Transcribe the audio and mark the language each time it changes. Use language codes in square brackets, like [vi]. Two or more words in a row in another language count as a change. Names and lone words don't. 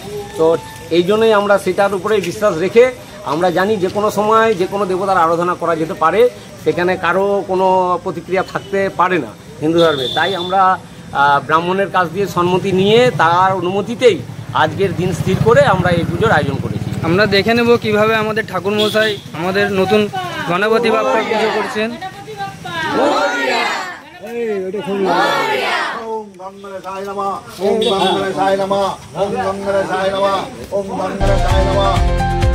[bn] তো এই জন্যই আমরা সেটার উপরে বিশ্বাস রেখে আমরা জানি যে কোনো সময় যে কোনো দেবতার আরাধনা করা যেতে পারে, সেখানে কারো কোনো প্রতিক্রিয়া থাকতে পারে না হিন্দু ধর্মে। তাই আমরা ব্রাহ্মণের কাছ দিয়ে সম্মতি নিয়ে তার অনুমতিতেই আজকের দিন স্থির করে আমরা এই পুজোর আয়োজন করেছি। আমরা দেখে নেব কিভাবে আমাদের ঠাকুরমশাই আমাদের নতুন গণপতি বাপ্পার পুজো করছেন। [sa] ओम गंगरसाय नमः ओम गंगरसाय नमः ओम गंगरसाय नमः ओम गंगरसाय नमः।